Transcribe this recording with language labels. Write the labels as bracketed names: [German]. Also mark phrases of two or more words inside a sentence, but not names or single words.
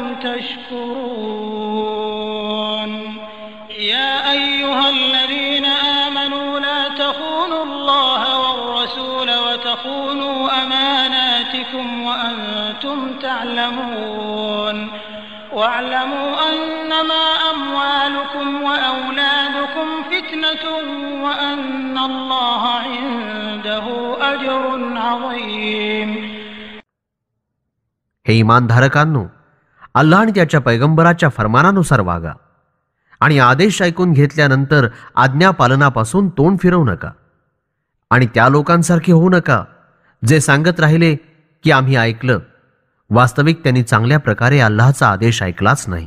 [Arabic] تشكرون يا أيها الذين آمنوا لا تخونوا الله والرسول وتخونوا أماناتكم وأنتم تعلمون واعلموا أنما أموالكم وأولادكم فتنة وأن الله عنده أجر عظيم. [Marathi] हे इमानधारकांनो, अल्लाह आणि त्याच्या पैगंबराच्या फरमानानुसार वागा आणि आदेश ऐकून घेतल्यानंतर आज्ञापालनापासून तोंड फिरवू नका आणि त्या लोकांसारखे होऊ नका जे सांगत राहिले की आम्ही ऐकलं, वास्तविक त्यांनी चांगल्या प्रकारे अल्लाहचा आदेश ऐकलाच नाही.